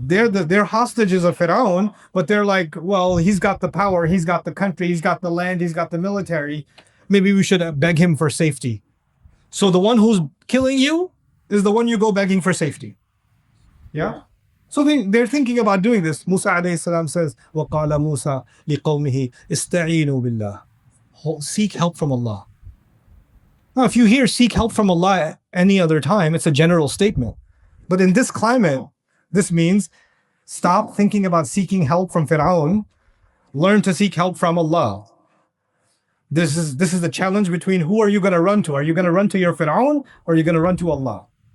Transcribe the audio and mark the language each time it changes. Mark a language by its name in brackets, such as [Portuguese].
[English] They're hostages of Pharaoh, but they're like, well, he's got the power, he's got the country, he's got the land, he's got the military. Maybe we should beg him for safety. So the one who's killing you is the one you go begging for safety. Yeah. So they're thinking about doing this. Musa alayhi salam says, [Arabic] وَقَالَ مُوسَى لِقَوْمِهِ اسْتَعِينُوا بِاللَّهِ. [English] Seek help from Allah. Now, if you hear seek help from Allah any other time, it's a general statement. But in this climate, this means stop thinking about seeking help from Pharaoh. Learn to seek help from Allah. This is the challenge between who are you going to run to? Are you going to run to your Pharaoh or are you going to run to Allah?